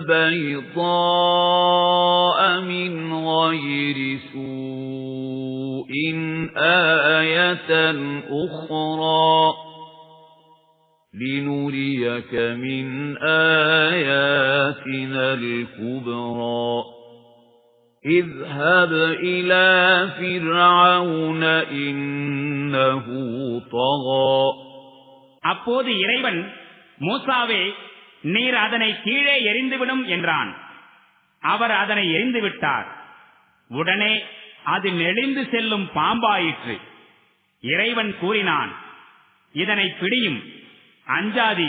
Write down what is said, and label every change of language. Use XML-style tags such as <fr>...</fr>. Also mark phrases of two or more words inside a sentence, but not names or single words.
<ar>بيضاء من غير سوء آية أخرى لنريك من آياتنا الكبرى اذهب إلى فرعون إنه طغى.</ar> <ta>அப்போது இறைவன், மூசாவே, நீர் அதனை கீழே எறிந்துவிடும் என்றான். அவர் அதனை எறிந்துவிட்டார். உடனே அது நெளிந்து செல்லும் பாம்பாயிற்று. இறைவன் கூறினான், இதனை பிடியும், அஞ்சாதீர்.</ta>